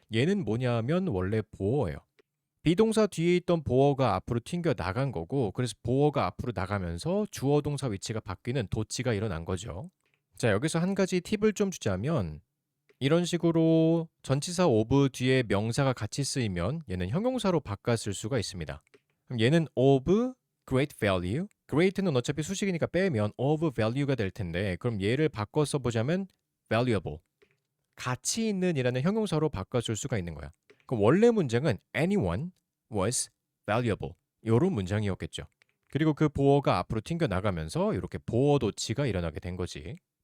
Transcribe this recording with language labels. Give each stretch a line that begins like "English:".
Korean: 얘는 뭐냐면 원래 보어예요. 비동사 뒤에 있던 보어가 앞으로 튕겨 나간 거고, 그래서 보어가 앞으로 나가면서 주어 동사 위치가 바뀌는 도치가 일어난 거죠. 자, 여기서 한 가지 팁을 좀 주자면 이런 식으로 전치사 of 뒤에 명사가 같이 쓰이면 얘는 형용사로 바꿔 쓸 수가 있습니다. 그럼 얘는 of great value. great는 어차피 수식이니까 빼면 of value가 될 텐데 그럼 얘를 바꿔 써보자면 valuable. 가치 있는 이라는 형용사로 바꿔 쓸 수가 있는 거야. 그럼 원래 문장은
English: anyone was valuable.
Korean: 요런 문장이었겠죠. 그리고 그 보어가 앞으로 튕겨 나가면서 이렇게 보어 도치가 일어나게 된 거지.